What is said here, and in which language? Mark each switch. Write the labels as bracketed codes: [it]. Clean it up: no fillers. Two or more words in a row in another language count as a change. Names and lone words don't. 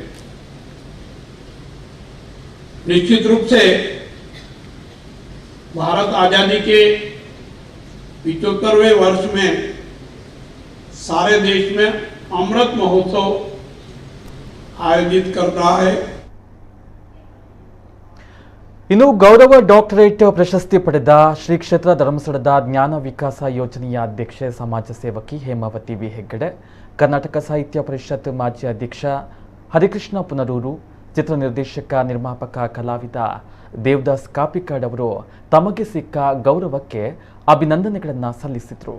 [hi] निश्चित रूप से भारत आजादी के 75वें वर्ष में सारे देश में अमृत महोत्सव आयोजित कर रहा है. [kn] ಇನ್ನು ಗೌರವ ಡಾಕ್ಟರೇಟ್ ಪ್ರಶಸ್ತಿ ಪಡೆದ ಶ್ರೀ ಕ್ಷೇತ್ರ ಧರ್ಮಸ್ಥಳದ ಜ್ಞಾನ ವಿಕಾಸ ಯೋಜನೆಯ ಅಧ್ಯಕ್ಷೆ ಸಮಾಜ ಸೇವಕಿ ಹೇಮಾವತಿ ವಿ ಹೆಗ್ಗಡೆ, ಕರ್ನಾಟಕ ಸಾಹಿತ್ಯ ಪರಿಷತ್ ಮಾಜಿ ಅಧ್ಯಕ್ಷ ಹರಿಕೃಷ್ಣ ಪುನರೂರು, ಚಿತ್ರ ನಿರ್ದೇಶಕ ನಿರ್ಮಾಪಕ ಕಲಾವಿದ ದೇವದಾಸ್ ಕಾಪಿಕಾಡ್ ಅವರು ತಮಗೆ ಸಿಕ್ಕ ಗೌರವಕ್ಕೆ ಅಭಿನಂದನೆಗಳನ್ನು ಸಲ್ಲಿಸಿದರು.